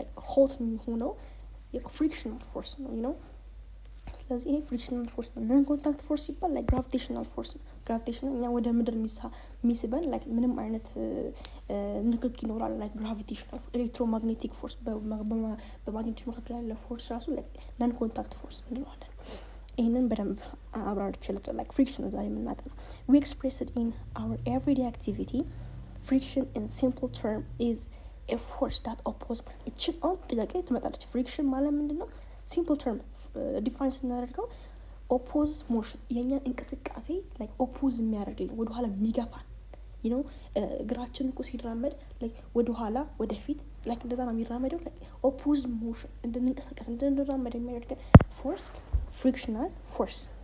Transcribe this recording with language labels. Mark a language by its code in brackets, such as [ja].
[am] ሆት የሚሆነው ፍሪክሽናል ፎርስ ነው። ስለዚህ ይሄ ፍሪክሽናል ፎርስ ነው። ነን ኮንታክት ፎርስ ሲባል ግራቪቴሽናል ፎርስ ነው። ግራቪቴሽናል እኛ ወደ ምድር የሚስበን ምንም አይነት ንክኪ ይኖራል። ግራቪቴሽናል ኤሌክትሮማግኔቲክ ፎርስ በማግኔቲክ መካከል ያለ ፎርስ ራሱ ነን ኮንታክት ፎርስ እንለዋለን። ይህንን በደንብ አብራርቼላችሁ ፍሪክሽን ዛሬ የምናጠናው [en] we express it in our everyday activity. Friction in simple term is a force that opposes [am] እቺን አሁን ጥያቄ ትመጣለች። ፍሪክሽን ማለት ምንድን ነው? ሲምፕል ተርም ዲፋይን ስናደርገው ኦፖዝ ሞሽን የእኛን እንቅስቃሴ ኦፖዝ የሚያደርግልን ወደኋላ የሚገፋን እግራችን እኮ ሲራመድ ወደኋላ ወደፊት እንደዛ ነው የሚራመደው። ኦፖዝ ሞሽን እንድንንቀሳቀስ እንድንራመድ የሚያደርገን ፎርስ ፍሪክሽናል ፎርስ